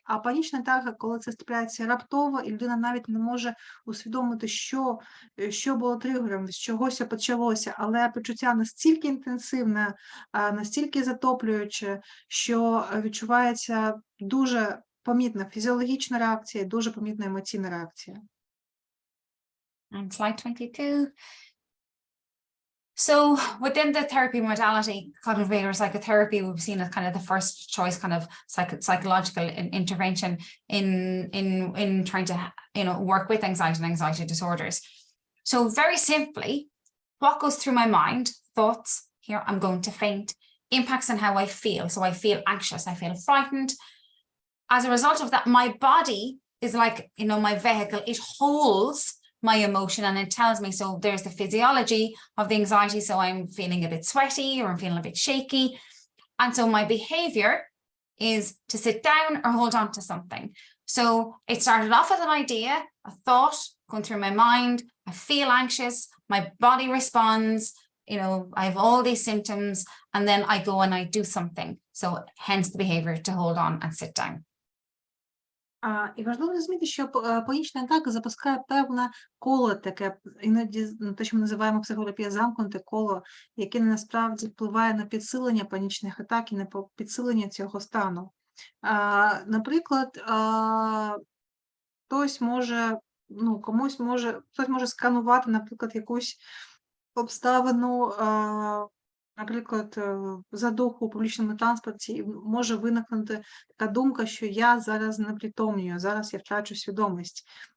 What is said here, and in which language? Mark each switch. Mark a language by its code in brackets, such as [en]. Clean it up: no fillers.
[uk] А панічна атака, коли це трапляється раптово, і людина навіть не може усвідомити, що було тригером, з чогось почалося, але почуття настільки інтенсивне, настільки затоплююче, що відчувається дуже помітна фізіологічна реакція, дуже помітна емоційна реакція. [en] And slide 22. So within the therapy modality, cognitive behavioral psychotherapy, we've seen as kind of the first choice kind of psychological intervention in trying to, you know, work with anxiety and anxiety disorders. So very simply, what goes through my mind, thoughts, here I'm going to faint, impacts on how I feel. So I feel anxious, I feel frightened. As a result of that, my body is like, you know, my vehicle, it holds my emotion and it tells me. So there's the physiology of the anxiety. So I'm feeling a bit sweaty or I'm feeling a bit shaky. And so my behavior is to sit down or hold on to something. So it started off with an idea, a thought going through my mind. I feel anxious. My body responds. You know, I have all these symptoms and then I go and I do something. So hence the behavior to hold on and sit down. [uk] І важливо розуміти, що панічна атака запускає певне коло таке, іноді те, що ми називаємо в психотерапії замкнуте коло, яке насправді впливає на підсилення панічних атак і на підсилення цього стану. Наприклад, хтось може сканувати, наприклад, якусь обставину, наприклад, задуху у публічному транспорті, і може виникнути така думка, що я зараз знепритомнюю, зараз я втрачу свідомість.